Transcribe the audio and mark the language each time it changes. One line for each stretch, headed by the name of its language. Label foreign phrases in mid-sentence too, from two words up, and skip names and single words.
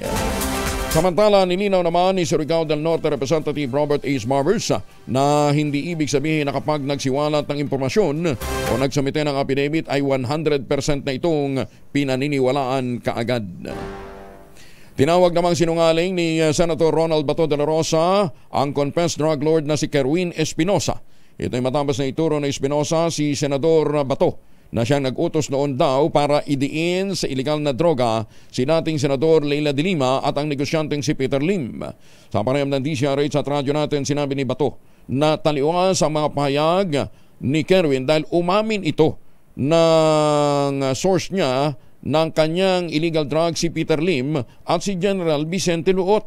Filipino: Samantala, nilinaw naman ni Surigao del Norte Representative Robert Ace Marbers na hindi ibig sabihin na kapag nagsiwalat ng impormasyon o nagsumite ng affidavit ay 100% na itong pinaniniwalaan kaagad. Tinawag namang sinungaling ni Senator Ronald Bato de la Rosa ang
English: confessed drug lord
Filipino: na si Kerwin Espinosa. Ito ay matapos na ituro na Espinosa si Senador Bato na siyang nag-utos noon daw para idiin sa iligal na droga si dating Senador Leila de Lima at ang negosyanteng si Peter Lim. Sa panayam ng DCRH at radyo natin, sinabi ni Bato na taliwan sa mga pahayag ni Kerwin dahil umamin ito ng source niya ng kanyang
English: illegal drug
Filipino: si Peter Lim at si General Vicente Luot.